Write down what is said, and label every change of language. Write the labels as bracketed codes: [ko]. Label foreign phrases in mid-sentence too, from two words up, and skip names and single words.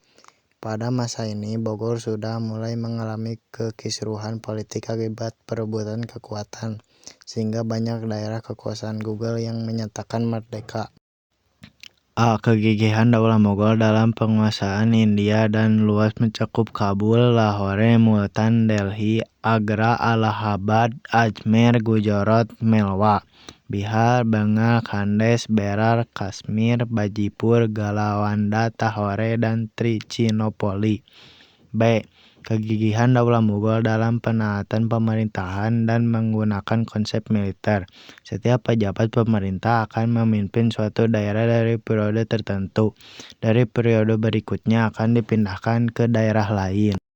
[id] Pada masa ini, Bogor sudah mulai mengalami kekisruhan politik akibat perebutan kekuatan, sehingga banyak daerah kekuasaan Mughal yang menyatakan merdeka. A. Kegigihan Daulah Mughal dalam penguasaan India dan luas mencakup Kabul, Lahore, Multan, Delhi, Agra, Allahabad, Ajmer, Gujarat, Melwa, Bihar, Bengal, Khandesh, Berar, Kashmir, Bajipur, Galawanda, Tahore, dan Trichinopoli. B. Kegigihan Daulah Mughal dalam penaatan pemerintahan dan menggunakan konsep militer. Setiap pejabat pemerintah akan memimpin suatu daerah dari periode tertentu. Dari periode berikutnya akan dipindahkan ke daerah lain.